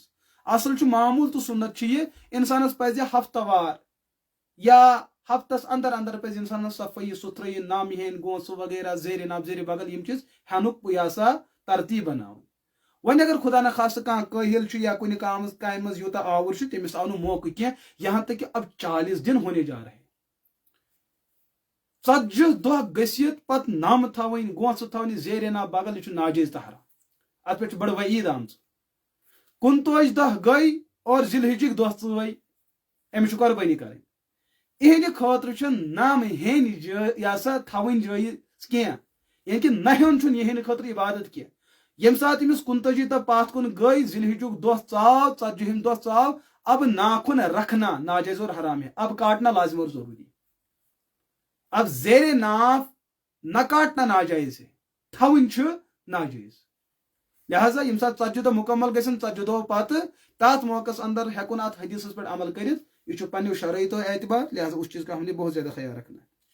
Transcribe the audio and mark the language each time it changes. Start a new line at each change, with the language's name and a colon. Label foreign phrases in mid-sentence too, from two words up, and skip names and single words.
Kashmiri: اصل چھُ معموٗل تہٕ سنت چھُ یہ انسانس پزِ ہفتہٕ وار یا ہفتس اندر اندر پزِ انسانس صفٲیی ستھرٲیی، نم ہیٚنۍ، گونٛژھ وغیرہ، زیرِ نب زیرِ بغل یِم چیٖز ہٮ۪نُک یہِ ہسا ترتیٖب بناوُن. وۄنۍ اگر خدا نخواستہٕ کانٛہہ کٲہِل چھُ یا کُنہِ کامہِ منٛز یوٗتاہ آوُر چھُ تٔمِس آو نہٕ موقعہٕ کینٛہہ،
Urdu: یہاں تک کہ اب 40 دن ہونے جا رہے،
Kashmiri: 40 دۄہ گٔژھِتھ پتہٕ نم تھاوٕنۍ، گونٛژھ تھاونہِ، زیرِ نب بغل، یہِ چھُ ناجٲیز تہٕ حرام. اتھ پٮ۪ٹھ چھِ بڑٕ وعیٖد آمژٕ. 29 دۄہ گٔے اور ذی الحجٕکۍ دۄہ ژٲے، أمِس چھِ قۄربٲنی کرٕنۍ. یِہنٛدِ خٲطرٕ چھُ نم ہیٚنۍ یہِ ہسا تھاوٕنۍ جٲیز کینٛہہ، یعنی کہ نہ ہیوٚن چھُنہٕ یِہنٛدِ خٲطرٕ عبادت کینٛہہ. ییٚمہِ ساتہٕ أمِس 29 دۄہ پتھ کُن گٔے، ذی الحجُک دۄہ ژاو، 40ہِم دۄہ ژاو،
Urdu: اب ناخن رکھنا ناجائز اور حرام ہے، اب کاٹنا لازم اور ضروری. اب زیر ناف نہ کاٹنا ناجائز ہے،
Kashmiri: تھاوٕنۍ چھُ ناجائز. لہذا ییٚمہِ ساتہٕ 40 دۄہ مکمل گژھن، 40 دۄہ پتہٕ تتھ موقعس اندر ہٮ۪کُن اتھ حدیثس پٮ۪ٹھ عمل کٔرِتھ. یہ چھُ پننیو شرائطو اعتبار،
Urdu: لہذا اس چیز کا ہم نے بہت زیادہ خیال رکھنا ہے.